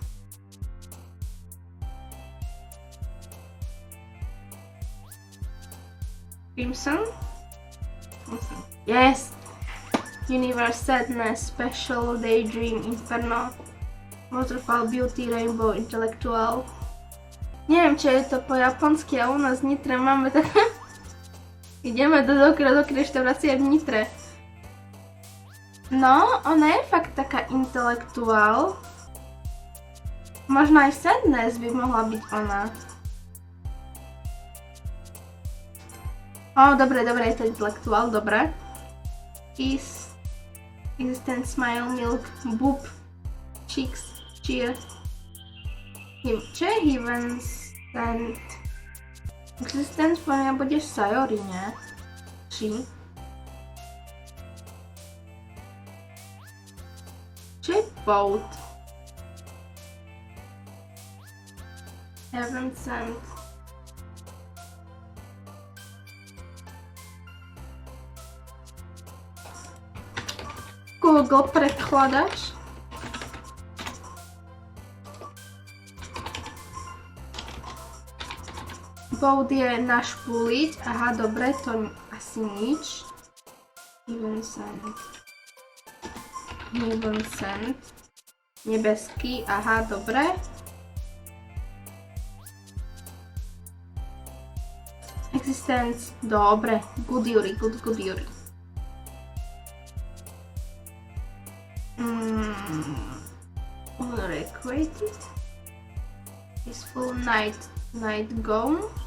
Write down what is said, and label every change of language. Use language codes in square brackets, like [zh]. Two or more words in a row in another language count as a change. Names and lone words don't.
[en] Crimson? Yes! Universe, Sadness, Special, Daydream, Inferno, Waterfall, Beauty, Rainbow, Intellectual. [sk] Neviem, či je to po japonsky, a u nás v Nitre máme tak... Ideme do Doki reštaurácie v Nitre. No, ona je fakt taká intelektuál. Možno aj Sadness by mohla byť ona. Dobre, je to intelektuál, dobre. [en] Existence, smile, milk, boob, cheeks, cheer. [sk] Čo je [en] Heaven Stand? [sk] Existence po mňa bude Sayori, ne? Či? Čo je Boat? [en] Heaven Sent. [sk] Google prekladač. Boat je našpuliť. Aha, dobre, to asi nič. [en] Heaven Sent. Heaven Sent. [sk] Nebeský, aha, dobre. Existence, dobre. [en] Good Yuri, good Yuri. Recreated. Peaceful night gone.